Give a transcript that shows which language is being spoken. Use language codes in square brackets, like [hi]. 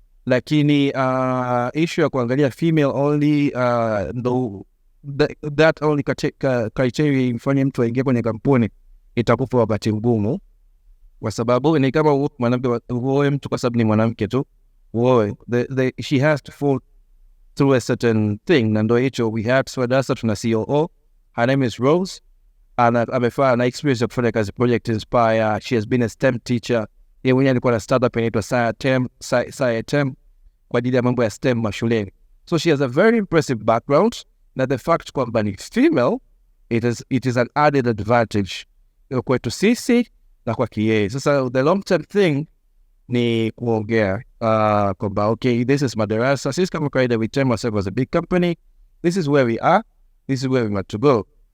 [sw] lakini issue ya kuangalia [en] female only [sw] ndo [en] that only criteria [sw] ifanye mtu aingie kwenye kampuni itakupa wakati mgumu, kwa sababu ni kama mwanamke uoe mtu kwa sababu ni mwanamke tu uoe, [en] she has to fall through a certain thing, [sw] na ndo hicho [en] we had. [sw] So darasa tuna COO, [en] her name is Rose, [sw] amefanya na experience ya kufanya kazi Project Inspire. [en] She has been a STEM teacher. [sw] Yeye mwenyewe alikuwa na startup inaitwa SciTem kwa ajili ya mambo ya STEM mashuleni. [en] So she has a very impressive background, na the fact [sw] kwamba ni [en] female, it is an added advantage [sw] kwetu sisi na kwa yeye. [en] Sasa the long term thing [sw] ni kuongea kwamba [en] okay, this is madarasa. [sw] Sisi kama kawaida [en] we term ourselves as a big company. This is where we are. This is where we want to go.